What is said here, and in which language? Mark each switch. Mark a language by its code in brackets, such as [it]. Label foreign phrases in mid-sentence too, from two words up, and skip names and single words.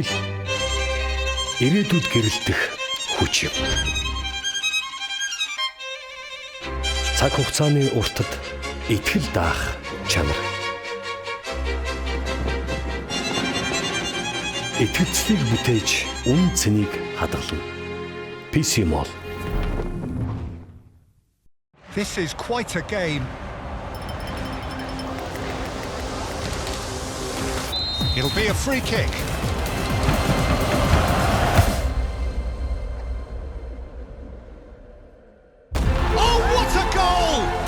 [mn] Ирээдүйд гэрэлтэх хүч юм. Цаг хугацааны уртад итгэл даах чанар. Итгэцлийг бүтээж үн цэнийг хадгална. PC Mall. [en] This is quite a game. It'll be a free kick. Oh, what a goal!